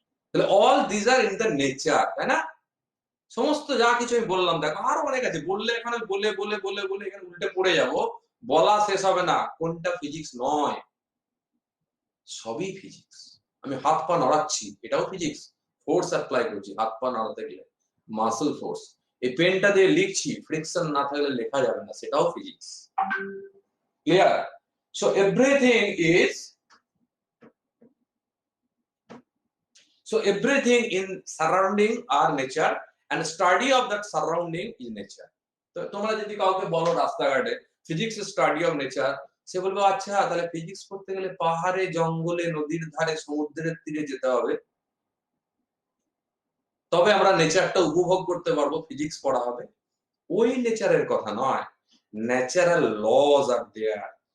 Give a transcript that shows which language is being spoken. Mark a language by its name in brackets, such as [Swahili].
[Bangla] তাহলে [English] all this are in the nature, [Bangla] তাই না? সমস্ত যা কিছু আমি বললাম, দেখো আরো অনেক আছে, বললে এখানে বলে বলে বলে বলে এখানে উল্টে পড়ে যাব, বলা শেষ হবে না কোনটা ফিজিক্স নয়। সবই ফিজিক্স। আমি হাত পা নড়াচ্ছি, এটাও ফিজিক্স। ফোর্স অ্যাপ্লাই করছি হাত পা নড়াতে গেলে, মাসল ফোর্স। এই পেনটা দিয়ে লিখছি, ফ্রিকশন না থাকলে লেখা যাবে না, সেটাও physics. Clear? [English] So everything is, so everything in surrounding our nature and study of that surrounding is nature. [Bangla] তো তোমরা যদি কাউকে বলো রাস্তাঘাটে ফিজিক্স স্টাডি অফ নেচার, সে বলবে আচ্ছা তাহলে ফিজিক্স পড়তে গেলে পাহাড়ে, জঙ্গলে, নদীর ধারে, সমুদ্রের তীরে যেতে হবে, তবে আমরা নেচারটা উপভোগ করতে পারবো, ফিজিক্স পড়া হবে। ওই নেচারের কথা নয়। [English] Natural laws are there.